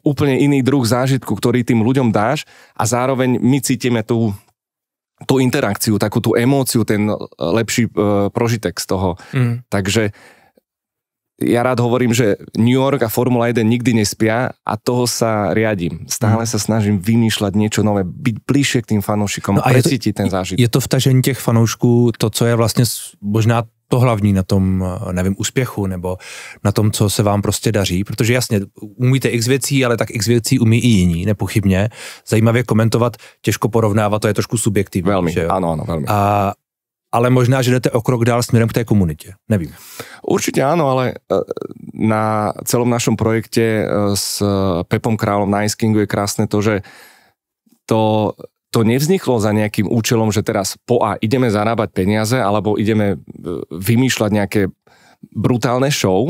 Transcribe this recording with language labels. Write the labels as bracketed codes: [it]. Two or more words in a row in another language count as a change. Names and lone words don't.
[sk] Úplne iný druh zážitku, ktorý tým ľuďom dáš a zároveň my cítime tú interakciu, takú tú emóciu, ten lepší prožitek z toho. Takže ja rád hovorím, že New York a Formula 1 nikdy nespia a toho sa riadím. Stále sa snažím vymýšľať niečo nové, byť bližšie k tým fanoušikom a precítiť ten zážitok. [cs] Je to vtažení těch fanoušků to, co je vlastně možná to hlavní na tom, nevím, úspěchu nebo na tom, co se vám prostě daří, protože jasně, umíte x věcí, ale tak x věcí umí i jiní, nepochybně. Zajímavě komentovat, těžko porovnávat, to je trošku subjektivní. [sk] Velmi, áno, veľmi. [cs] Ale možná, že jdete o krok dál směrem k té komunitě. Nevím. [sk] Určite áno, ale na celom našom projekte s Pepom Králom na Ice Kingu je krásne to, že to nevzniklo za nejakým účelom, že teraz ideme zarábať peniaze alebo ideme vymýšľať nejaké brutálne show.